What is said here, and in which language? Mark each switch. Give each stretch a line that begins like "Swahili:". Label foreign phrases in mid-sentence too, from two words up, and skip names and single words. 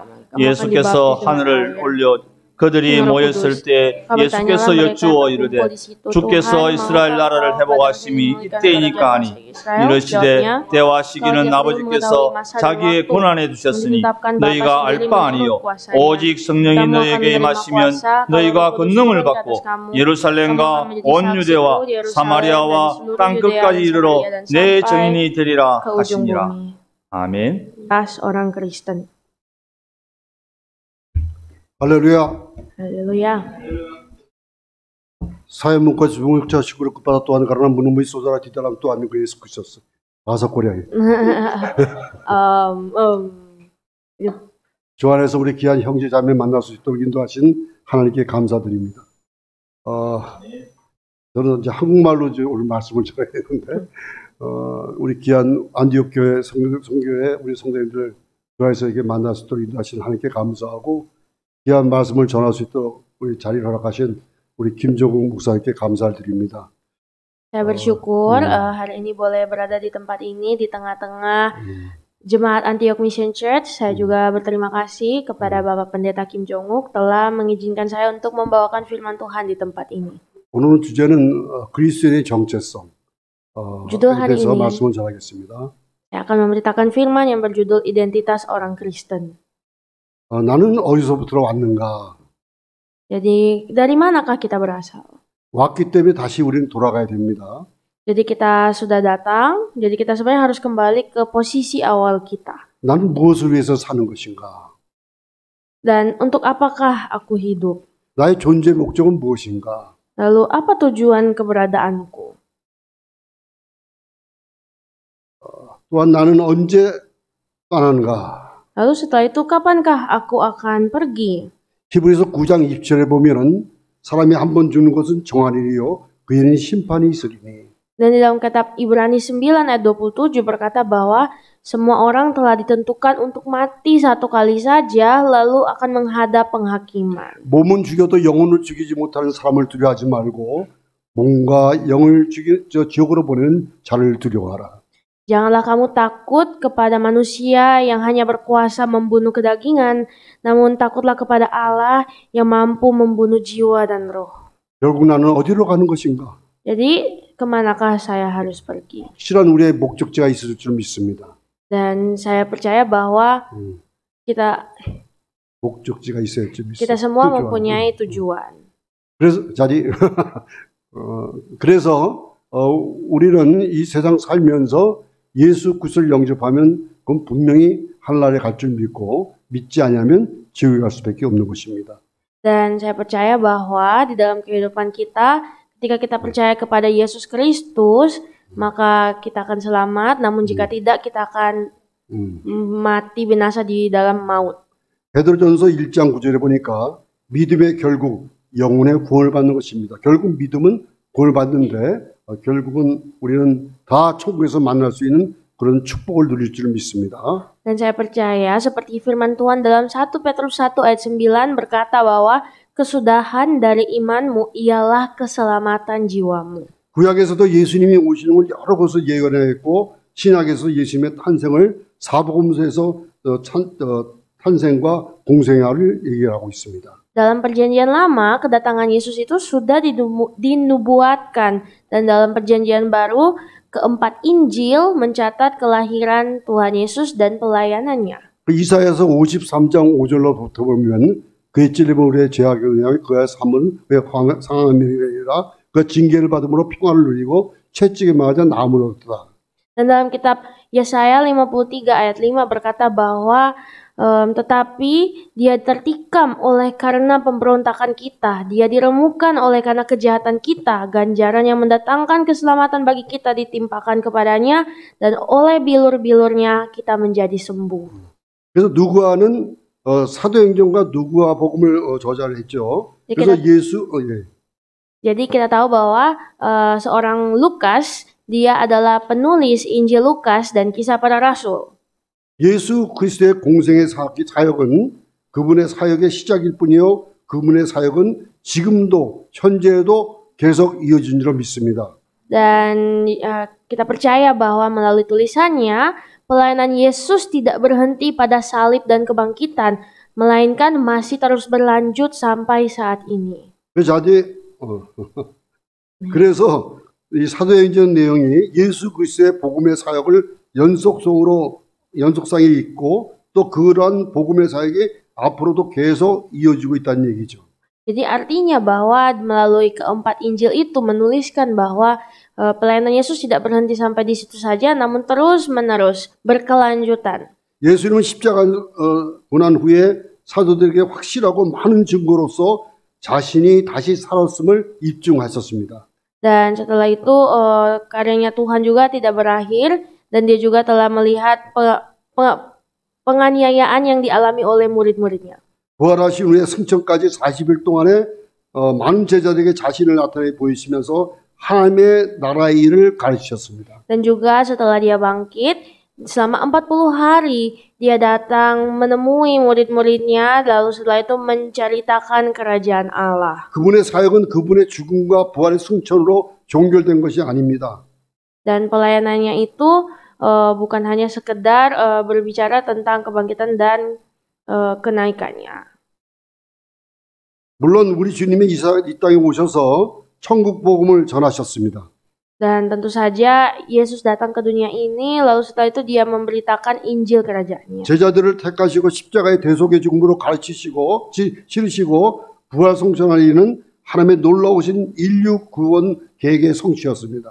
Korean: 예수께서 하늘을 올려 그들이 모였을 때 예수께서 여쭈어 이르되 주께서 이스라엘 나라를 회복하심이 이때이니까 하니 이르시되 때와 시기는 아버지께서 자기의 권한에 두셨으니 너희가 알 바 아니요 오직 성령이 너희에게 임하시면 너희가 권능을 받고 예루살렘과 온 유대와 사마리아와 땅 끝까지 이르러 내 증인이 되리라 하시니라. 아멘.
Indonesian: Orang Kristen.
Korean: 할렐루야.
Indonesian: Haleluya. Saya mengucapkan syukur kepada Tuhan karena menemui saudara di dalam Tuhan Yesus Kristus. Bahasa Korea.
Korean: 주 안에서 우리 귀한 형제 자매 만날 수 있도록 인도하신 하나님께 감사드립니다. 저는 이제 한국말로 오늘 말씀을 전해야 되는데 우리 귀한 안디옥 교회 성교회 우리 성도님들 주 안에서 이렇게 만날 수 있도록 인도하신 하나님께 감사하고 귀한 말씀을 전할 수 있도록 우리 자리를 허락하신 우리 김종국 목사님께 감사를 드립니다.
Indonesian: Saya bersyukur hari ini boleh berada di tempat ini di tengah-tengah Jemaat Antioch Mission Church. Saya juga berterima kasih kepada Bapak Pendeta Kim Jong-uk telah mengizinkan saya untuk membawakan firman Tuhan di tempat ini.
Korean: 오늘 주제는 그리스도인의 정체성.
Indonesian: Judul hari ini
Korean: 말씀을 전하겠습니다.
Indonesian: saya akan memberitakan firman yang berjudul Identitas Orang Kristen.
Korean: 나는 어디서부터 왔는가?
Indonesian: Jadi dari manakah kita berasal?
Korean: 왔기 때문에 다시 우리는 돌아가야 됩니다.
Indonesian: Jadi kita sudah datang, jadi kita sebenarnya harus kembali ke posisi awal kita.
Korean: 나는 무엇을 위해서 사는 것인가?
Indonesian: Dan untuk apakah aku hidup?
Korean: 나의 존재 목적은 무엇인가?
Indonesian: Lalu apa tujuan keberadaanku?
Korean: 또한 나는 언제 떠나는가?
Indonesian: Lalu setelah itu kapankah aku akan pergi?
Korean: 히브리서 9장 20절에 보면은 사람이 한 번 죽는 것은 정한 일이요 그에는 심판이 있으리니.
Indonesian: Dan di dalam kitab Ibrani 9 ayat 27 berkata bahwa semua orang telah ditentukan untuk mati satu kali saja lalu akan menghadap penghakiman.
Korean: 몸은 죽여도 영혼을 죽이지 못하는 사람을 두려워하지 말고 몸과 영을 지옥으로 보내는 자를 두려워하라.
Indonesian: Janganlah kamu takut kepada manusia yang hanya berkuasa membunuh kedagingan, namun takutlah kepada Allah yang mampu membunuh jiwa dan roh.
Korean: 결국 나는 어디로 가는 것인가?
Indonesian: Jadi, kemanakah saya harus pergi?
Korean: 실은 우리의 목적지가 있을 줄 믿습니다.
Indonesian: Dan saya percaya bahwa kita
Korean: 목적지가 있어야 줄 믿습니다.
Indonesian: kita semua mempunyai tujuan.
Korean: 그래서 우리는 이 세상 살면서 예수 그리스도를 영접하면 그건 분명히 하늘나라에 갈 줄 믿고 믿지 않으면 지옥에 갈 수밖에 없는 것입니다.
Indonesian: Dan saya percaya bahwa di dalam kehidupan kita, ketika kita percaya kepada Yesus Kristus, maka kita akan selamat. Namun jika tidak, kita akan mati binasa di dalam maut.
Korean: 베드로전서 1장 9절에 보니까 믿음의 결국 영혼의 구원을 받는 것입니다. 결국 믿음은 구원을 받는데 결국은 우리는 다 천국에서 만날 수 있는 그런 축복을 누릴 줄 믿습니다.
Indonesian: Dan saya percaya seperti firman Tuhan dalam 1 Petrus 1 ayat 9 berkata bahwa kesudahan dari imanmu ialah keselamatan jiwamu.
Korean: 구약에서도 예수님이 오시는 걸 여러 곳에서 예언했고 신약에서 예수님의 탄생을 사복음서에서 탄생과 공생애를 얘기하고 있습니다.
Indonesian: Dalam perjanjian lama, kedatangan Yesus itu sudah dinubuatkan. Dan dalam perjanjian baru, keempat Injil mencatat kelahiran Tuhan Yesus dan pelayanannya.
Korean: 이사야서 53장 5절로부터 보면 그의 찔림은 우리의 죄악의 은혜요 그의 삶은 우리의 상한 명이라 그 징계를 받음으로 평화를 누리고 채찍에 맞아 나무를 얻었다.
Indonesian: Dan dalam kitab Yesaya 53 ayat 5 berkata bahwa tetapi dia tertikam oleh karena pemberontakan kita, dia diremukkan oleh karena kejahatan kita, ganjaran yang mendatangkan keselamatan bagi kita ditimpakan kepadanya, dan oleh bilur-bilurnya kita menjadi sembuh.
Korean: 그래서 누가는 사도행전과 누가 복음을 저자를 했죠. 그래서
Indonesian: Jadi kita tahu bahwa seorang Lukas, dia adalah penulis Injil Lukas dan Kisah Para Rasul.
Korean: 예수 그리스도의 공생의 사역은 그분의 사역의 시작일 뿐이요 그분의 사역은 지금도 현재에도 계속 이어진 줄로 믿습니다.
Indonesian: Dan kita percaya bahwa melalui tulisannya pelayanan Yesus tidak berhenti pada salib dan kebangkitan, melainkan masih terus berlanjut sampai saat ini.
Korean: 그래서 이 사도행전 내용이 예수 그리스도의 복음의 사역을 연속성이 있고 또 그러한 복음의 사역이 앞으로도 계속 이어지고 있다는 얘기죠.
Indonesian: Jadi artinya bahwa melalui keempat Injil itu menuliskan bahwa pelayanan Yesus tidak berhenti sampai di situ saja, namun terus-menerus berkelanjutan.
Korean: 예수님은 십자가 고난 후에 사도들에게 확실하고 많은 증거로서 자신이 다시 살았음을 입증하셨습니다.
Indonesian: Dan setelah itu karyanya Tuhan juga tidak berakhir dan dia juga telah melihat penganiayaan yang dialami oleh murid-muridnya.
Korean: 부활하신 후에 승천까지 40일 동안에 많은 제자들에게 자신을 나타내 보이시면서 하나님의 나라의 일을 가르치셨습니다.
Indonesian: Dan juga setelah dia bangkit, selama 40 hari dia datang menemui murid-muridnya, lalu setelah itu menceritakan kerajaan Allah.
Korean: 그분의 사역은 그분의 죽음과 부활의 승천으로 종결된 것이 아닙니다.
Indonesian: Dan pelayanannya itu bukan hanya sekedar berbicara tentang kebangkitan dan kenaikannya.
Korean: 물론 우리 주님이 이 땅에 오셔서 천국 복음을 전하셨습니다.
Indonesian: Dan tentu saja Yesus datang ke dunia ini, lalu setelah itu dia memberitakan Injil kerajaannya.
Korean: 제자들을 택하시고 십자가의 대속의 죽음으로 가르치시고 치르시고 부활 성천하리는 하나님의 놀라우신 인류 구원 계획의 성취였습니다.